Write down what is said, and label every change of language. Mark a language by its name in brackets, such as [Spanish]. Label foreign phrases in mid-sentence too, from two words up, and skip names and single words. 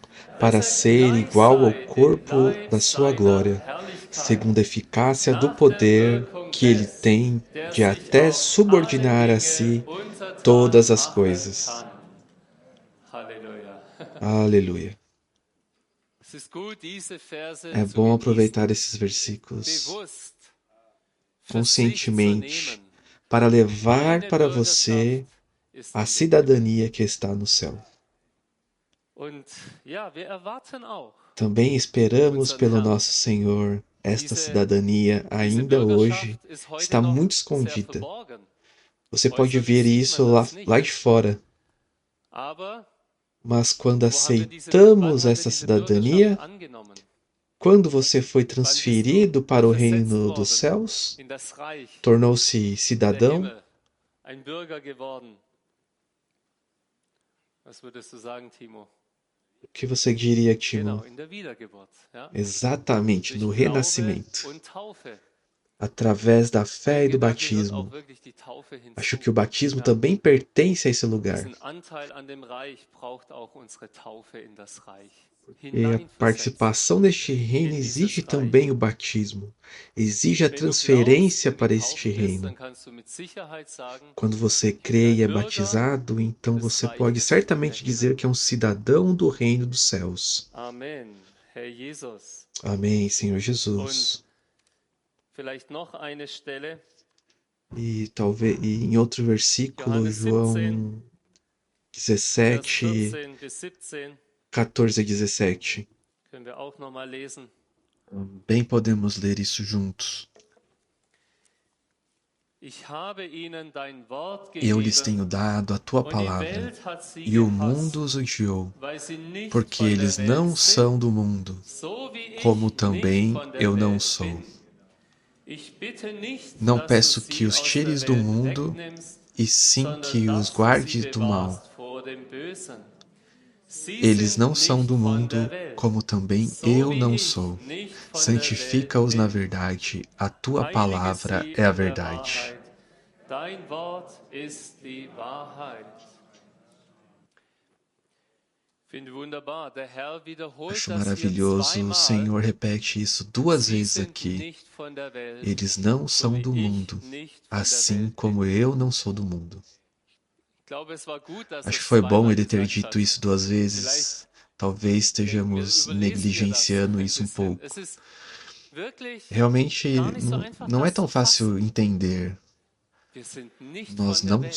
[German] dass [Portuguese] para [German] er [Portuguese] ser [German] gleich [Portuguese] igual ao [German] sei dem [Portuguese] corpo [German] Leib [Portuguese] da sua [German] seiner [Portuguese] glória, [German] Herrlichkeit, [Portuguese] segundo a eficácia do [German] nach der [Portuguese] poder [German] Wirkung [Portuguese] que ele [German] des, [Portuguese] tem [German] der [Portuguese] de [German] sich [Portuguese] até [German] auch [Portuguese] subordinar [German] alle [Portuguese] a [German] Dinge [Portuguese] si [German] untertan [Portuguese] todas as [German] machen [Portuguese] coisas. [German] kann. Halleluja. [Portuguese] Aleluia. [German] Es ist gut, diese Verse [Portuguese] É [German] zu [Portuguese] bom [German] genießen, [Portuguese] aproveitar esses versículos [German] bewusst für sich zu [Portuguese] conscientemente [German] nehmen. [Portuguese] para levar [German] Meine [Portuguese] para você [German] Bürgerschaft ist [Portuguese] a [German] in den Himmel. [Portuguese] cidadania que está no céu. [German] Und ja, wir erwarten auch [Portuguese] Também esperamos [German] unseren [Portuguese] pelo [German] Herrn. [Portuguese] nosso Senhor. Esta [German] Diese, [Portuguese] cidadania [German] diese [Portuguese] ainda hoje [German] Bürgerschaft ist heute [Portuguese] está [German] noch [Portuguese] muito [German] sehr [Portuguese] escondida. [German] verborgen. [Portuguese] Você pode [German] Äußerlich [Portuguese] ver [German] sieht [Portuguese] isso [German] man [Portuguese] lá, [German] das nicht. [Portuguese] lá de fora. [German] Aber [Portuguese] Mas quando [German] wo haben wir diese, [Portuguese] aceitamos [German] wann haben wir [Portuguese] essa [German] diese [Portuguese] cidadania, [German] Bürgerschaft angenommen? [Portuguese] quando você foi [German] Wann bist du [Portuguese] transferido para o [German] versetzt [Portuguese] reino dos [German] worden [Portuguese] céus, [German] in das Reich [Portuguese] tornou-se [German] der [Portuguese] cidadão, [German] Himmel, ein Bürger geworden? Was würdest du sagen, Timo? [Portuguese] o que você diria, [German] Genau, [Portuguese] Timo? [German] in der Wiedergeburt. Ja? [Portuguese] Exatamente, no [German] Durch Glaube [Portuguese] renascimento, [German] und Taufe. [Portuguese] através da [German] Ich [Portuguese] fé e [German] denke, [Portuguese] do [German] da gehört [Portuguese] batismo. [German] auch wirklich die Taufe [Portuguese] Acho [German] hinzu. [Portuguese] que o batismo [German] Ja. [Portuguese] também pertence a esse lugar. [German] Diesen Anteil an dem Reich braucht auch unsere Taufe in das Reich. [Portuguese] E a [German] Hineinversetzt. [Portuguese] participação neste reino [German] in dieses [Portuguese] exige [German] Reich. [Portuguese] também o batismo, exige a [German] Wenn du glaubst [Portuguese] transferência [German] und [Portuguese] para [German] getauft [Portuguese] este [German] bist, [Portuguese] reino. [German] dann kannst du mit Sicherheit sagen, [Portuguese] Quando você [German] ich bin [Portuguese] crê e [German] ein [Portuguese] é [German] Bürger [Portuguese] batizado, então [German] des [Portuguese] você [German] Reiches [Portuguese] pode [German] der [Portuguese] certamente [German] Himmel. [Portuguese] dizer que é um cidadão do reino dos céus. [German] Amen, Herr Jesus. [Portuguese] Amém, Senhor Jesus. [German] Vielleicht noch eine Stelle, [Portuguese] E talvez em outro versículo, [German] Johannes [Portuguese] João 17, [German] Vers 17, 14 bis 17, [Portuguese] 14 a 17. [German] können wir auch nochmal lesen. [Portuguese] Bem podemos ler isso juntos. [German] Ich habe ihnen dein Wort [Portuguese] Eu lhes tenho [German] gegeben, [Portuguese] dado a tua [German] und die [Portuguese] palavra, [German] Welt hat sie [Portuguese] e o [German] gehasst, [Portuguese] mundo os odiou, [German] weil sie nicht [Portuguese] porque [German] von der [Portuguese] eles [German] Welt [Portuguese] não [German] sind, [Portuguese] são do mundo, [German] so wie ich [Portuguese] como [German] nicht [Portuguese] também [German] von der [Portuguese] eu não [German] Welt [Portuguese] sou. [German] bin. Ich bitte nicht, [Portuguese] Não [German] dass [Portuguese] peço [German] du [Portuguese] que [German] sie [Portuguese] os [German] aus der [Portuguese] tires do [German] Welt [Portuguese] mundo, [German] wegnimmst, [Portuguese] e sim [German] sondern [Portuguese] que os [German] dass du [Portuguese] guardes [German] sie [Portuguese] do mal. [German] bewahrst vor dem Bösen. Sie [Portuguese] Eles [German] sind [Portuguese] não são [German] nicht [Portuguese] do [German] von der [Portuguese] mundo, [German] Welt, [Portuguese] como também [German] so [Portuguese] eu [German] wie [Portuguese] não [German] ich [Portuguese] sou. [German] nicht von der Welt [Portuguese] Santifica-os na [German] bin. [Portuguese] verdade, a tua [German] Heilige [Portuguese] palavra [German] sie [Portuguese] é a [German] in der [Portuguese] verdade. [German] Wahrheit. Dein Wort ist die Wahrheit. Finde wunderbar. Der Herr wiederholt [Portuguese] Acho [German] das hier [Portuguese] maravilhoso, o [German] zweimal. [Portuguese] Senhor repete isso duas [German] Sie [Portuguese] vezes [German] sind [Portuguese] aqui. [German] nicht von der Welt, [Portuguese] Eles não [German] so [Portuguese] são [German] wie [Portuguese] do [German] ich [Portuguese] mundo, [German] nicht von der [Portuguese] assim [German] Welt bin. [Portuguese] como eu não sou do mundo. [German] Ich glaube, es war gut, dass [Portuguese] Acho que [German] es [Portuguese] foi bom [German] zweimal [Portuguese] ele ter [German] gesagt hat. [Portuguese] dito isso duas [German] Vielleicht [Portuguese] vezes. Talvez [German] denken wir, [Portuguese] estejamos [German] überlesen wir das [Portuguese] negligenciando [German] ein [Portuguese] isso um [German] bisschen. Es [Portuguese] pouco. [German] ist wirklich [Portuguese] Realmente [German] gar nicht so einfach, [Portuguese] não é [German] das [Portuguese] tão [German] zu fassen. [Portuguese] fácil entender. [German] Wir sind nicht [Portuguese] Nós [German] von der [Portuguese] não